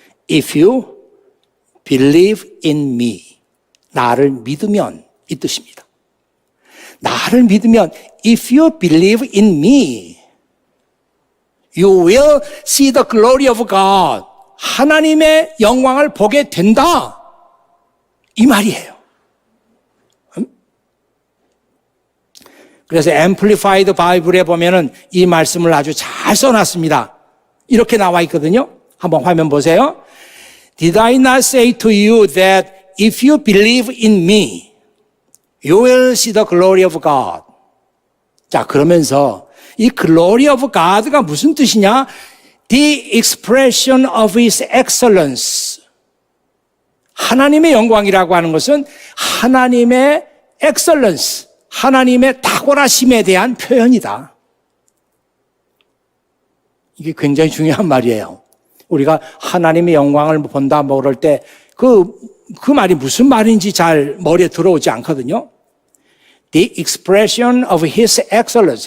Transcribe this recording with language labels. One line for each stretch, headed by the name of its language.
English: If you believe in me,
Korean: 나를 믿으면 이 뜻입니다. 나를 믿으면
English: if you believe in me, you will see the glory of God.
Korean: 하나님의 영광을 보게 된다. 이 말이에요. 그래서 Amplified Bible에 보면은 이 말씀을 아주 잘 써놨습니다. 이렇게 나와 있거든요. 한번 화면 보세요.
English: Did I not say to you that if you believe in me, you will see the glory of God.
Korean: 자, 그러면서 이
English: glory of God
Korean: 가 무슨 뜻이냐?
English: the expression of his excellence.
Korean: 하나님의 영광이라고 하는 것은 하나님의 excellence, 하나님의 탁월하심에 대한 표현이다. 이게 굉장히 중요한 말이에요. 우리가 하나님의 영광을 본다 뭐 그럴 때 그 말이 무슨 말인지 잘 머리에 들어오지 않거든요.
English: The expression of his excellence.